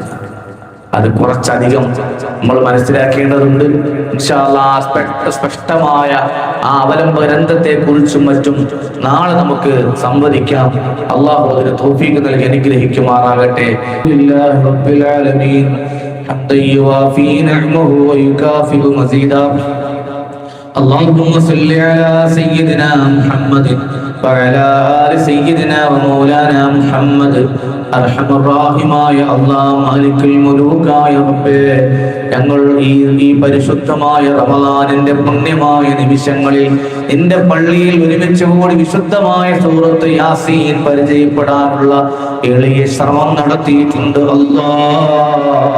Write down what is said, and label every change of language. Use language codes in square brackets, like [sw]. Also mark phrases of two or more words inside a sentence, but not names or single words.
[ml] അത് കുറച്ചധികം നമ്മൾ മനസ്സിലാക്കേണ്ടതുണ്ട്. [ar] إن شاء الله [ml] സ്പഷ്ടമായ ആ അവലംബ ഗ്രന്ഥത്തെ കുറിച്ചും മറ്റും നാളെ നമുക്ക് സംവദിക്കാം. അള്ളാഹു അതിന് തൗഫീഖ് നൽകി അനുഗ്രഹിക്കുമാറാകട്ടെ. [ar] رب العالمين حمدا يوافي نعمه ويكافئ مزيدا. اللهم صل على سيدنا محمد وعلى آل سيدنا ومولانا محمد. [ml] അർഹമർറാഹിമായ അല്ലാഹ് മാലിക്കുൽ മുലൂക്കായ റബ്ബേ, ഞങ്ങൾ ഈ പരിശുദ്ധമായ റമളാനിന്റെ പുണ്യമായ നിമിഷങ്ങളിൽ നിന്റെ പള്ളിയിൽ ഒരുമിച്ച് കൂടി വിശുദ്ധമായ സൂറത്ത് യാസീൻ പരിചയപ്പെടാനുള്ള എളിയ ശ്രമം നടത്തിയിട്ടുണ്ട് അല്ലാഹ്.